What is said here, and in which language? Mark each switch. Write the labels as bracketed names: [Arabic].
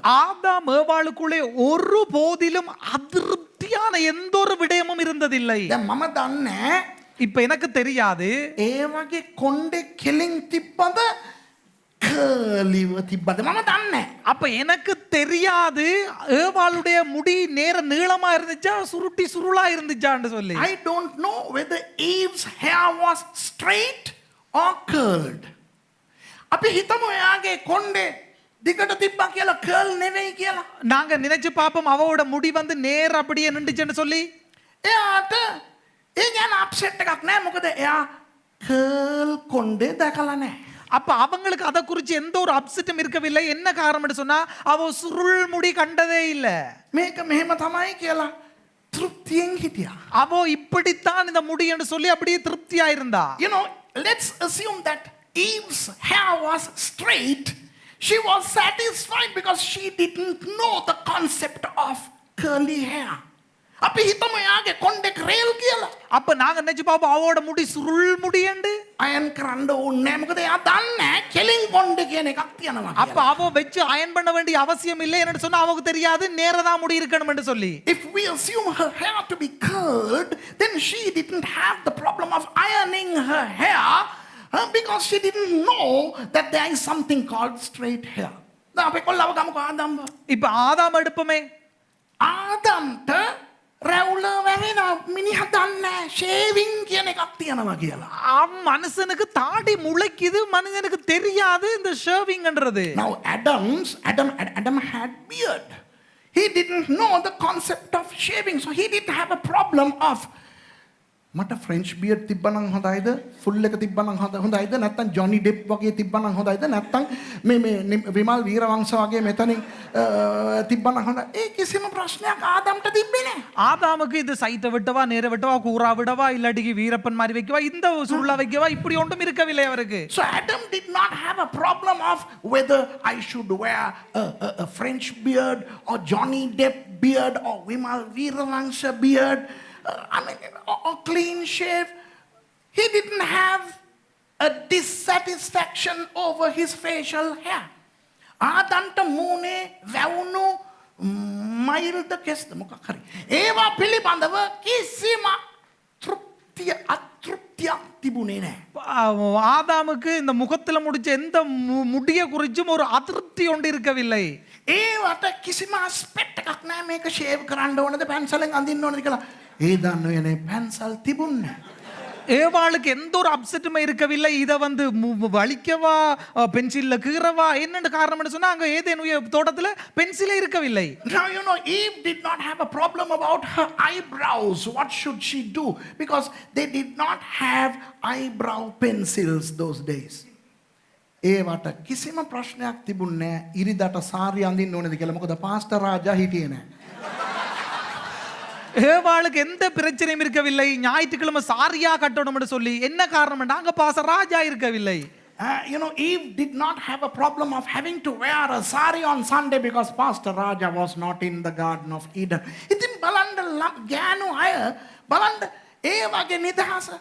[Tamil] ஆதாம் ஏவாளுக்குள்ளே ஒரு போதிலும் அதிருப்தியான எந்த ஒரு விடயமும் இருந்ததில்லை. [Sinhala] දැන් මම දන්නේ [Tamil] இப்ப எனக்கு தெரியாது [Sinhala] ඒ වගේ කොණ්ඩේ කෙලින් තිබ්බද කර්ලිව තිබ්බද මම දන්නේ. [Tamil] அப்ப எனக்கு தெரியாது ஏவாளுடைய முடி நேர நீளமா இருந்துச்சா சுருட்டி சுருளா இருந்துச்சான்னு சொல்லி. [English] I don't know whether Eve's hair was straight or curled. [Sinhala] අපි හිතමු එයාගේ කොණ්ඩේ දිගට තිබ්බා කියලා කර්ල් නෙවෙයි කියලා. [Tamil] நாங்க நினைச்சு பாப்போம் அவளோட முடி வந்து நேர அப்படியே நின்றுச்சுன்னு சொல்லி. [Sinhala] එයාට ඒ ගැන අප්සෙට් එකක් නැහැ මොකද එයා කර්ල් කොණ්ඩේ දැකලා නැහැ. [Tamil] அப்ப அவங்களுக்கு அதை குறித்து எந்த ஒரு அப்செட்டும் இருக்கவில்லை. என்ன காரணம்னு சொன்னா அவ சுருள் முடி கண்டதே இல்ல. [Sinhala] මේක මෙහෙම තමයි කියලා තෘප්තියෙන් හිටියා. [Tamil] அவ இப்படித்தான் இந்த முடி என்று சொல்லி அப்படியே திருப்தியா இருந்தா. [English] You know, let's assume that Eve's hair was straight. She was satisfied because she didn't know the concept of curly hair. [Sinhala] අපි හිතමු යාගේ කොණ්ඩේ රේල් කියලා. [Tamil] அப்ப நாங்க நினைச்சு பாப்போம் அவளோட முடி சுருள் முடி என்று. [Sinhala] අයන් කරන්න ඕනේ නැහැ මොකද එයා දන්නේ කෙලින් කොණ්ඩේ කියන එකක් තියෙනවා. [Tamil] அப்ப அவ வெச்சு அயன் பண்ண வேண்டிய அவசியம் இல்லை என்று சொன்னா அவங்களுக்கு தெரியாது நேரதா முடி இருக்கணும் என்று சொல்லி. [English] If we assume her hair to be curled, then she didn't have the problem of ironing her hair because she didn't know that there is something called straight hair. [Sinhala] දැන් අපි කොල්ලව ගමුකෝ ආදම්. [Tamil] இப்ப ஆதாம் எடுப்போமே. [Sinhala] ආදම්ට රැවුල වැවෙනවා මිනිහා දන්නේ ෂේවිං කියන එකක් තියෙනවා කියලා. [Tamil] மனுஷனுக்கு தாடி முளைக்குது மனிதனுக்கு தெரியாது இந்த ஷேவிங்ன்றது. [English] Now Adam had beard. He didn't know the concept of shaving, so he didn't have a problem of [Sinhala] මට ෆ්‍රෙන්ච් බියර්ඩ් තිබ්බනම් හොඳයිද ෆුල් එක තිබ්බනම් හොඳයිද නැත්නම් ජොනි ඩෙප් වගේ තිබ්බනම් හොඳයිද නැත්නම් මේ විමල් වීරවංශ වගේ මෙතනින් තිබ්බනම් හොඳයි. ඒ කිසිම ප්‍රශ්නයක් ආදම්ට තිබ්බේ නැහැ. [Tamil] ஆதாமுக்கு இது சைத்தை விட்டவா நேர விட்டவா கூரா விடவா இல்லாட்டிக்கு வீரப்பன் மாதிரி வைக்கவா இந்த சுருளா வைக்கவா இப்படி ஒன்றும் இருக்கவில்லை அவருக்கு. [English] So Adam did not have a problem of whether I should wear a French beard or Johnny Depp beard or Vimal Veeravansha beard. I mean, or clean shave. He didn't have a dissatisfaction over his facial hair. [Sinhala] ආදම්ට මූණේ වැවුණු මයිල්ද කෙස්ද මොකක් හරි. ඒවා පිළිබඳව කිසිම තෘප්තිය අතෘප්තියක් තිබුණේ නැහැ. [Tamil] ஆதாமுக்கு இந்த முகத்துல முடிச்ச எந்த முடிய குறிச்சும் ஒரு அதிருப்தி ஒன்று இருக்கவில்லை. [Sinhala] ඒවට කිසිම ස්පෙට් එකක් නැහැ මේක ෂේව් කරන්න ඕනද පැන්සලෙන් අඳින්න ඕනද කියලා. ඒ දන්නවනේ පැන්සල් තිබුණේ. [Tamil] ஏவாளுக்கு எந்த ஒரு அப்செட்டுமே இருக்கவில்லை. இதை வந்து வலிக்கவா பென்சில்ல கீறவா என்னென்ன காரணம்னு சொன்னா அங்க ஏதேனுடைய தோட்டத்துல பென்சிலே இருக்கவில்லை. [English] Now you know Eve did not have a problem about her eyebrows. What should she do? Because they did not have eyebrow pencils those days. [Sinhala] ඒවට කිසිම ප්‍රශ්නයක් තිබුණේ නැහැ. ඉරිදට සාරිය අඳින්න ඕනේද කියලා. මොකද පාස්ටර් රාජා හිටියේ නැහැ. [Tamil] ஏவாளுக்கு எந்த பிரச்சனையும் இருக்கவில்லை. ஞாயிற்றுக்கிழமை சாரியா கட்டணும்னு சொல்லி என்ன காரணம் நாங்க பாச ராஜா இருக்கவில்லை. [English] You know, Eve did not have a problem of having to wear a sari on Sunday because Pastor Raja was not in the Garden of Eden. [Sinhala] ඉතින් බලන්න ගෑනු අය බලන්න ඒ වගේ නිදහස.